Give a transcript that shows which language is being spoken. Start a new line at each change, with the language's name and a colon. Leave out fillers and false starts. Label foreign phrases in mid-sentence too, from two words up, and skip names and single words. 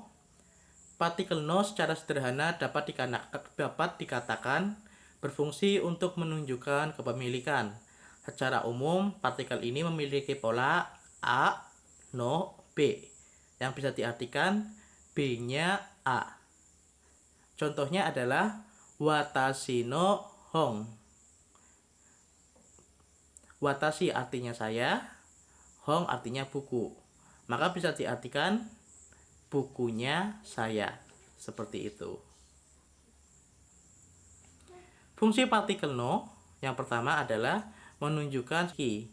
Indonesian: Partikel no secara sederhana dapat dikatakan berfungsi untuk menunjukkan kepemilikan. Secara umum, partikel ini memiliki pola A, no, B, yang bisa diartikan B-nya A. Contohnya adalah
Japanese: 私の本.
Indonesian: Watashi artinya saya, hon artinya buku. Maka bisa diartikan bukunya saya. Seperti itu. Fungsi partikel no yang pertama adalah menunjukkan ki.